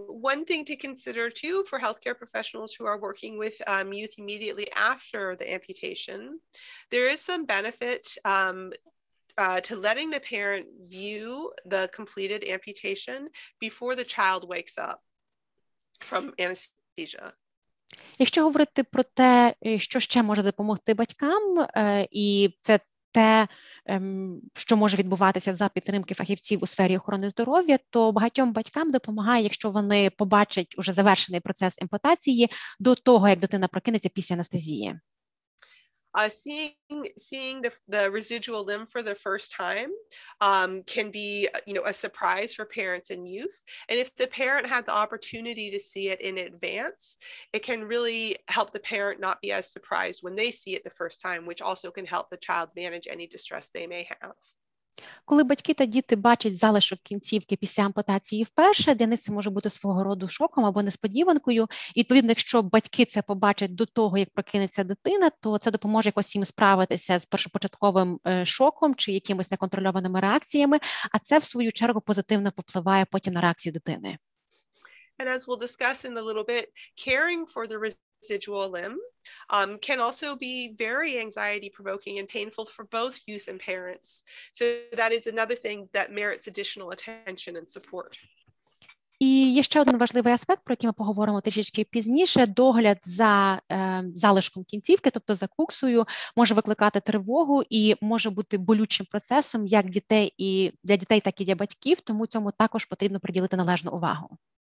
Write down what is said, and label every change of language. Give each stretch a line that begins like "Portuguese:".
English: One thing to consider too for healthcare professionals who are working with youth immediately after the amputation, there is some benefit to letting the parent view the completed amputation before the child wakes up from anesthesia.
Ukrainian: Якщо говорити про те, що ще може допомогти батькам, і це те, що може відбуватися за підтримки фахівців у сфері охорони здоров'я, то багатьом батькам допомагає, якщо вони побачать уже завершений процес ампутації до того, як дитина прокинеться після анестезії.
English: Seeing the residual limb for the first time can be, a surprise for parents and youth. And if the parent had the opportunity to see it in advance, it can really help the parent not be as surprised when they see it the first time, which also can help the child manage any distress they may have.
Ukrainian: Коли батьки та діти бачать залишок кінцівки після ампутації вперше, для них це може бути свого роду шоком або несподіванкою. І, відповідно, якщо батьки це побачать до того, як прокинеться дитина, то це допоможе якось їм справитися з першопочатковим шоком чи якимись неконтрольованими реакціями, а це, в свою чергу, позитивно попливає потім на реакцію дитини.
English: And as we'll discuss in a little bit, caring for the residual limb can also be very anxiety-provoking and painful for both youth and parents. So that is another thing that merits additional attention and support.
Ukrainian: І є ще один важливий аспект, про який ми поговоримо трішечки пізніше. Догляд за залишком кінцівки, тобто за куксою, може викликати тривогу і може бути болючим процесом як для дітей, так і для батьків, тому цьому також потрібно приділити належну увагу.